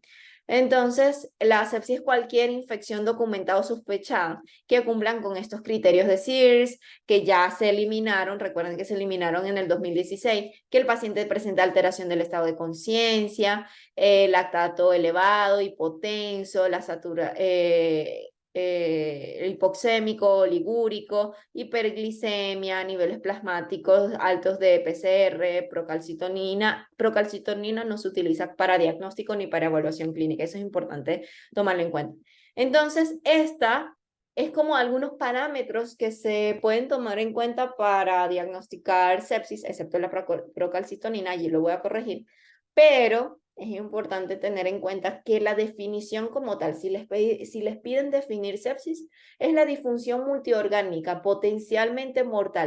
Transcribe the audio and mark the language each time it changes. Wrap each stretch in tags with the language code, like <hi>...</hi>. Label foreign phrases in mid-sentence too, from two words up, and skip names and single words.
<es>Entonces, la sepsis es cualquier infección documentada o sospechada que cumplan con estos criterios de Sears, que ya se eliminaron, recuerden que se eliminaron en el 2016, que el paciente presenta alteración del estado de conciencia, lactato elevado, hipotenso, hipoxémico, ligúrico, hiperglicemia, niveles plasmáticos altos de PCR, procalcitonina. Procalcitonina no se utiliza para diagnóstico ni para evaluación clínica, eso es importante tomarlo en cuenta. Entonces, esta es como algunos parámetros que se pueden tomar en cuenta para diagnosticar sepsis, excepto la procalcitonina, y lo voy a corregir, pero es importante tener en cuenta que la definición como tal, si les piden definir sepsis, es la disfunción multiorgánica potencialmente mortal.</es>